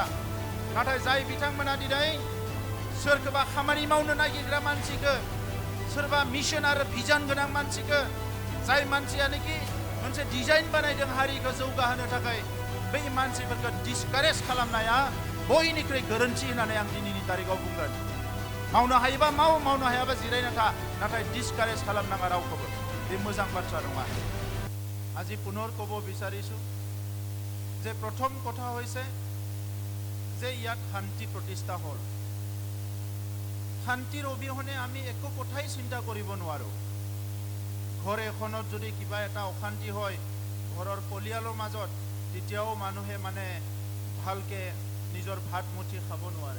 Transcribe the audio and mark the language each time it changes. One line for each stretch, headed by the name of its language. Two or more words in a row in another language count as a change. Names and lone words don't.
Bodo: नाथाय जाय बिथांमोना दिनै सोरखौबा खामानि मावनो नागिरग्रा मानसिखौ, सोरबा मिशन आरो भिजन गोनां मानसिखौ, जाय मानसियानोखि मोनसे डिजाइन बानायदों हारिखौ जौगाहोनो थाखाय, बै मानसिफोरखौ डिसकारेज खालामनाया बयनिख्रुइ गोरोन्थि होननानै आं दिनैनि तारिखाव बुंगोन। मावनो हायोबा माव, मावनो हायाबा जिरायना था, नाथाय डिसकारेज खालामनाङा रावखौबो। बे मोजां बाथ्रा नङा।
Assamese: আজি পুনৰ ক'ব বিচাৰিছোঁ যে প্ৰথম কথা হৈছে যে ইয়াত শান্তি প্ৰতিষ্ঠা হ'ল। শান্তিৰ অবিহনে আমি একো কথাই চিন্তা কৰিব নোৱাৰোঁ। ঘৰ এখনত যদি কিবা এটা অশান্তি হয়, ঘৰৰ পৰিয়ালৰ মাজত, তেতিয়াও মানুহে মানে ভালকে নিজৰ ভাত মুঠি খাব নোৱাৰে।